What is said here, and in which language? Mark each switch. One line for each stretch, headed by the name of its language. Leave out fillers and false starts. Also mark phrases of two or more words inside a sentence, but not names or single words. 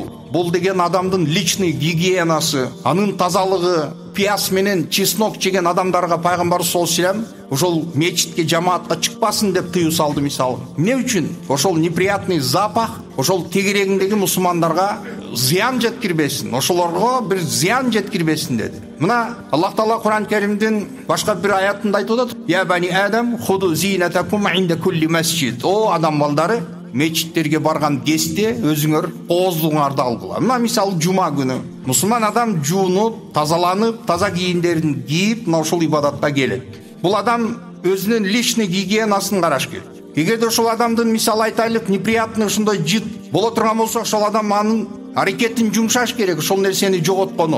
Kyrgyz: Бул деген адамдын
Russian: личный гигиенасы,
Kyrgyz: анын тазалыгы, пияз менен чеснок жеген адамдарга пайгамбарыбыз
Arabic: صلى الله عليه وسلم
Kyrgyz: ошол мечитке жамаатка чыкпасын деп тыюу салды мисалы. Эмне үчүн? Ошол
Russian: неприятный запах
Kyrgyz: ошол тегерегиндеги мусулмандарга зыян жеткирбесин, ошолорго бир зыян жеткирбесин деди. Мына Аллах Таала Кур'ан Керимдин башка бир аятында айтып атат:
Arabic: "يا بني آدم, خذوا زينتكم عند كل مسجد."
Kyrgyz: О адам балдары, мечиттерге барган кезде өзүңөр кооздуңарды алгыла. Мына мисалы жума күнү мусулман адам жуунуп, тазаланып, таза кийимдерин кийип, мына ошол ибадатка келет. Бул адам өзүнүн
Russian: личный гигиенасын
Kyrgyz: караш керек. Эгерде ошол адамдын мисалы айтайлык неприятный ушундай жыт боло турган болсо, ошол адам анын аракетин жумшаш керек, ошол нерсени жоготкону.